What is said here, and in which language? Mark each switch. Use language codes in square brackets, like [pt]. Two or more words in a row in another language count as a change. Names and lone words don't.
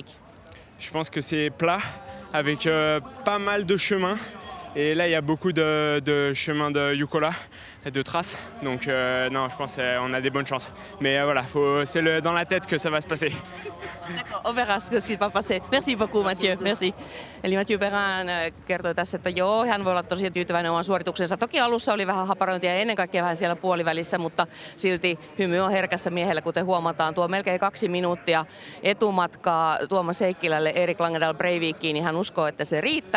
[fr] Je pense que c'est plat avec pas mal de chemins. Et là, il y a beaucoup de chemins de Jukola, de traces. Donc non, je pense qu'on a des bonnes chances. Mais voilà, c'est dans la tête que ça va se passer. D'accord, on verra ce qui va passer. Merci beaucoup, Mathieu. Merci. [fi] Eli Mathieu Perään kertoi tässä, että joo, hän voi olla tosiaan tyytyväinen oman suorituksensa. Toki alussa oli vähän haparointia ja ennen kaikkea vähän siellä puolivälissä, mutta silti hymy on herkässä miehellä, kuten huomataan. Tuo melkein 2 minuuttia etumatkaa Tuomas Heikkilälle Erik Langendal-Breivikiin, niin hän uskoo, että se riittää.